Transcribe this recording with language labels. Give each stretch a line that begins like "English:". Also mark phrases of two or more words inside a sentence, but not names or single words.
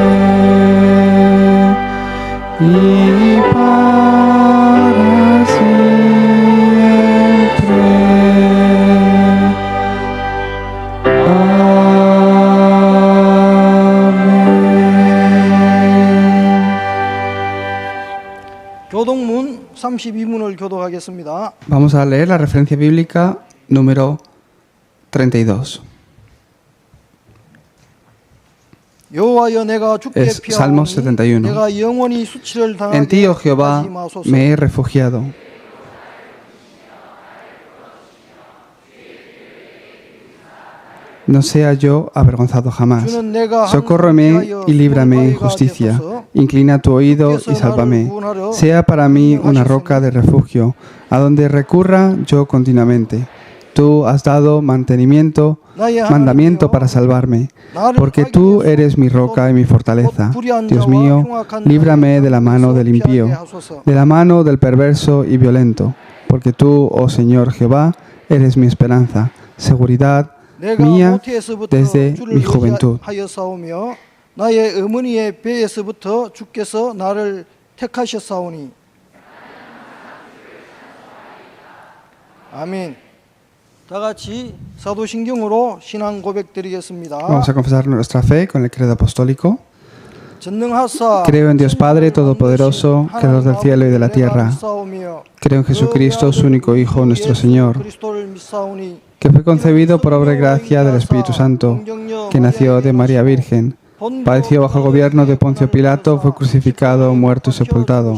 Spanish: Y para siempre. Amén.
Korean: 교동문 32문을 교독하겠습니다.
Spanish: Vamos a leer la referencia bíblica número 32.
Korean: 여호와여 내가 주께
Spanish: Es Salmo
Korean: 피하오니
Spanish: 71.
Korean: 내가 영원히 수치를
Spanish: En ti,
Korean: 당하게
Spanish: oh Jehová,
Korean: 하지 마소서.
Spanish: me he refugiado. No sea yo avergonzado jamás.
Korean: 주는 내가 한
Spanish: Socórreme
Korean: 피하여
Spanish: y líbrame en
Korean: 구원하게
Spanish: justicia.
Korean: 하소서.
Spanish: Inclina tu oído y sálvame. Sea para mí una roca de refugio, a donde recurra yo continuamente. Tú has dado mandamiento para salvarme, porque tú eres mi roca y mi fortaleza. Dios mío, líbrame de la mano del impío, de la mano del perverso y violento, porque tú, oh Señor Jehová, eres mi esperanza, seguridad mía desde mi juventud.
Korean: 하였사오며 나의 어머니의 배에서부터 주께서 나를 택하셨사오니. 아멘. 다 같이 사도신경으로 신앙 고백 드리겠습니다.
Spanish: Vamos a confesar nuestra fe con el credo apostólico.
Korean: 전능하사
Spanish: Creo en Dios Padre Todopoderoso, Creador del cielo y de la tierra. Creo en Jesucristo, su único Hijo, nuestro Señor, que fue concebido por obra y gracia del Espíritu Santo, que nació de María Virgen, padeció bajo el gobierno de Poncio Pilato, fue crucificado, muerto y sepultado.